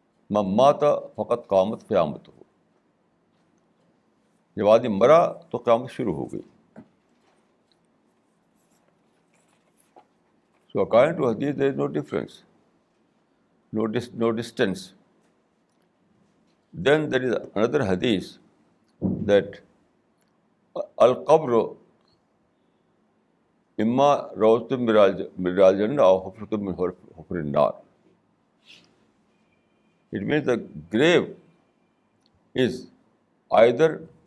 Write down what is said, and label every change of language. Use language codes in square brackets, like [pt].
[ar] من مات فقط قامت قیامته. [ur] جب آدمی مرا تو قیامت شروع ہو گئی. [en] So according to hadith there is no difference, no distance. Then there is another hadith that [ar] القبر اما روضۃ من رياض الجنہ او حفرۃ من حفر النار. [en] It means the grave is either